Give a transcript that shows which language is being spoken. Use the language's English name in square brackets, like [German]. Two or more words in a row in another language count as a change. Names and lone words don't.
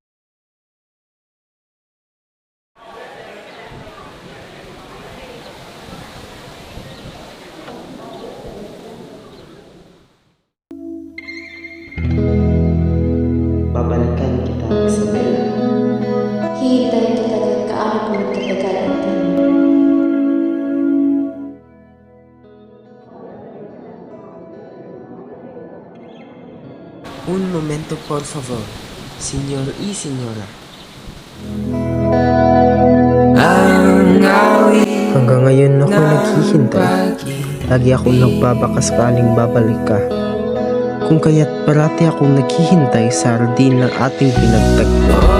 [Filipino] Babalikan kita, Isabela. Hihintayin kita kahit kaano kung magtatagal, Antonio. [Spanish] Un momento, por favor. Señor y señora. [Filipino] Hanggang ngayon ako naghihintay. Lagi akong nagbabaka sakaling babalik ka. Kung kaya't parati akong naghihintay sa hardin ng ating pinagtagpo.